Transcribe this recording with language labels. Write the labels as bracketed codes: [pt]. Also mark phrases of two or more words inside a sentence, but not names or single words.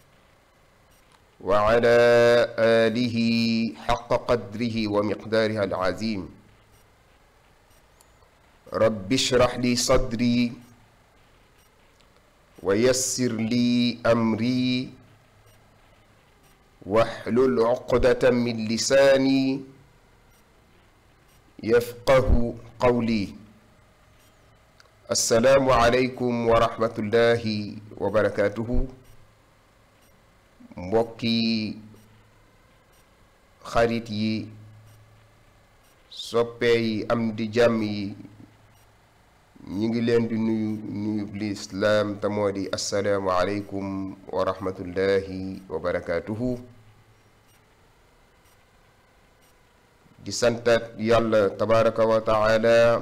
[ar] وعلى آله حق قدره ومقداره العظيم رب اشرح لي صدري ويسر لي أمري واحلل عقدة من لساني يفقه قولي السلام عليكم ورحمة الله وبركاته [wo] mbokki xarit yi soppe yi am di jàmm yi ñi ngi leen di nuyu lislaam te moo di [ar] السلام عليكم ورحمة الله وبركاته [wo] di santat yàlla [ar] تبارك وتعالى